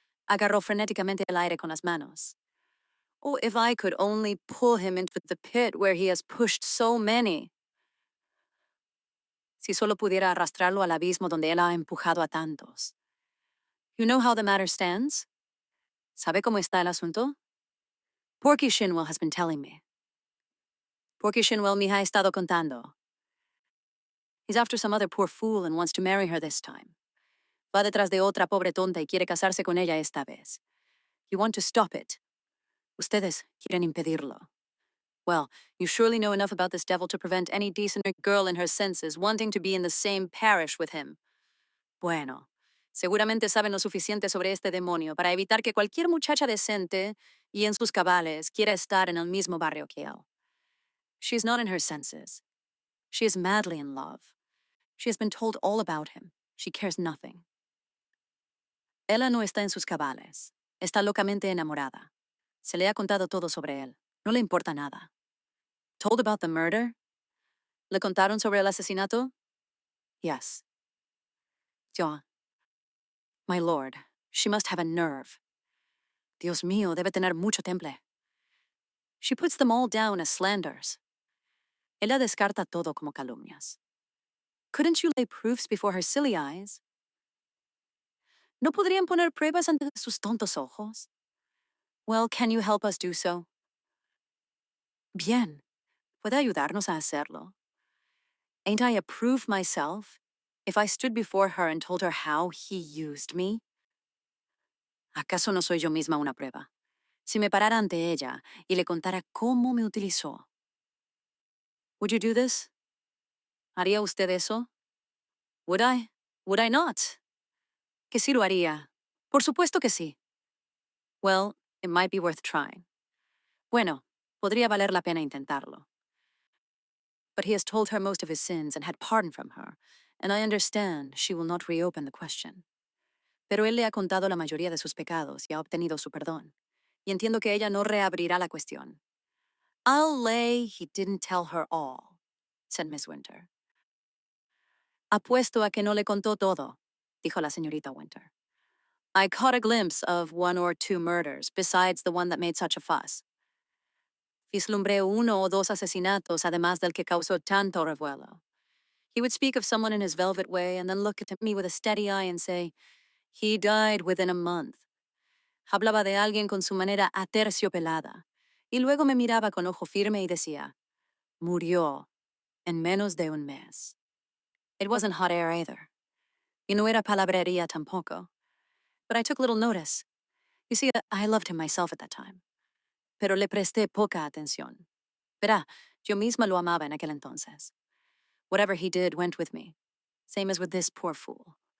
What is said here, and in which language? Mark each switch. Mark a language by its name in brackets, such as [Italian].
[Spanish] Agarró frenéticamente el aire con las manos. [English] Oh, if I could only pull him into the pit where he has pushed so many. [Spanish] Si solo pudiera arrastrarlo al abismo donde él ha empujado a tantos. [English] You know how the matter stands? [Spanish] ¿Sabe cómo está el asunto? [English] Porky Shinwell has been telling me. [Spanish] Porky Shinwell me ha estado contando. [English] He's after some other poor fool and wants to marry her this time. [Spanish] Va detrás de otra pobre tonta y quiere casarse con ella esta vez. [English] You want to stop it. [Spanish] Ustedes quieren impedirlo. [English] Well, you surely know enough about this devil to prevent any decent girl in her senses wanting to be in the same parish with him. [Spanish] Bueno, seguramente saben lo suficiente sobre este demonio para evitar que cualquier muchacha decente y en sus cabales quiera estar en el mismo barrio que él. [English] She's not in her senses. She is madly in love. She has been told all about him. She cares nothing. [Spanish] Ella no está en sus cabales. Está locamente enamorada. Se le ha contado todo sobre él. No le importa nada. [English] Told about the murder? [Spanish] ¿Le contaron sobre el asesinato? [English] Yes. John. My lord, she must have a nerve. [Spanish] Dios mío, debe tener mucho temple. [English] She puts them all down as slanders. [Spanish] Ella descarta todo como calumnias. [English] Couldn't you lay proofs before her silly eyes? [Spanish] ¿No podrían poner pruebas ante sus tontos ojos? [English] Well, can you help us do so? [Spanish] Bien. ¿Puede ayudarnos a hacerlo? [English] Ain't I a proof myself, if I stood before her and told her how he used me? [Spanish] ¿Acaso no soy yo misma una prueba? Si me parara ante ella y le contara cómo me utilizó. [English] Would you do this? [Spanish] ¿Haría usted eso? [English] Would I? Would I not? [Spanish] Que sí lo haría. Por supuesto que sí. [English] Well, it might be worth trying. [Spanish] Bueno, podría valer la pena intentarlo. [English] But he has told her most of his sins and had pardon from her, and I understand she will not reopen the question. [Spanish] Pero él le ha contado la mayoría de sus pecados y ha obtenido su perdón. Y entiendo que ella no reabrirá la cuestión. [English] I'll lay he didn't tell her all, said Miss Winter. [Spanish] Apuesto a que no le contó todo, dijo la señorita Winter. [English] I caught a glimpse of one or two murders besides the one that made such a fuss. [Spanish] Vislumbré uno o dos asesinatos además del que causó tanto revuelo. [English] He would speak of someone in his velvet way and then look at me with a steady eye and say, "He died within a month." [Spanish] Hablaba de alguien con su manera aterciopelada. Y luego me miraba con ojo firme y decía, "Murió en menos de un mes." [English] It wasn't hot air either. [Spanish] Y no era palabrería tampoco. [English] But I took little notice. You see, I loved him myself at that time. [Spanish] Pero le presté poca atención. Verá, yo misma lo amaba en aquel entonces. [English] Whatever he did went with me. Same as with this poor fool.